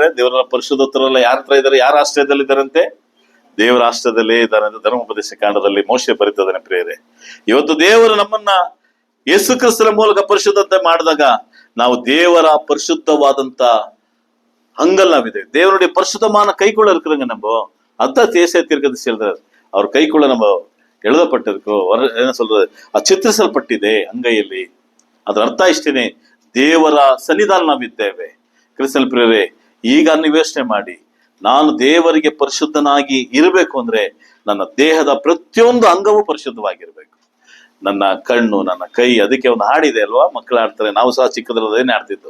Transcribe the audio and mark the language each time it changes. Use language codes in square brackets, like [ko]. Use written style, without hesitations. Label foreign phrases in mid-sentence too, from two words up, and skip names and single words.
[kn] ದೇವರ ಪರಿಶುದ್ಧರೆಲ್ಲ ಯಾರ ಹತ್ರ ಇದ್ದಾರೆ? ಯಾರ ಆಶ್ರಯದಲ್ಲಿದ್ದಾರಂತೆ? ದೇವರ ಆಶ್ರಯದಲ್ಲೇ ಇದ್ದಾರೆ ಅಂತ ಧರ್ಮೋಪದೇಶ ಕಾಂಡದಲ್ಲಿ ಮೋಶೆ ಬರೀತದಾನೆ ಪ್ರಿಯರೇ. ಇವತ್ತು ದೇವರು ನಮ್ಮನ್ನ ಯೇಸು ಕ್ರಿಸ್ತನ ಮೂಲಕ ಪರಿಶುದ್ಧತೆ ಮಾಡಿದಾಗ ನಾವು ದೇವರ ಪರಿಶುದ್ಧವಾದಂತ ಹಂಗಲ್ ನಾವಿದೆ. [ta] ದೇವರುடைய பரிசுத்தமான கைக்குள்ள இருக்கிறங்க. நம்ம அதான் தேசிய தீர்க்கதரிசி எழுதுறாரு. அவர் கைக்குள்ள நம்ம எழுதப்பட்டிருக்கோ, என்ன சொல்றது, [kn] ಚಿತ್ರಿಸಲ್ಪಟ್ಟಿದೆ ಅಂಗೈಯಲ್ಲಿ. ಅದರ ಅರ್ಥ ಇಷ್ಟೇನೆ, ದೇವರ ಸನ್ನಿಧಾನ ನಾವಿದ್ದೇವೆ. ಕ್ರಿಸ್ತನ ಪ್ರಿಯರೇ, ಈಗ ನೀವು ಯೋಚನೆ ಮಾಡಿ, ನಾನು ದೇವರಿಗೆ ಪರಿಶುದ್ಧನಾಗಿ ಇರಬೇಕು ಅಂದ್ರೆ ನನ್ನ ದೇಹದ ಪ್ರತಿಯೊಂದು ಅಂಗವೂ ಪರಿಶುದ್ಧವಾಗಿರ್ಬೇಕು. ನನ್ನ ಕಣ್ಣು, ನನ್ನ ಕೈ, ಅದಕ್ಕೆ ಒಂದು ಹಾಡಿದೆ ಅಲ್ವಾ, ಮಕ್ಕಳು ಆಡ್ತಾರೆ, ನಾವು ಸಹ ಚಿಕ್ಕದ್ರದೇನೆ ಆಡ್ತಿದ್ದು.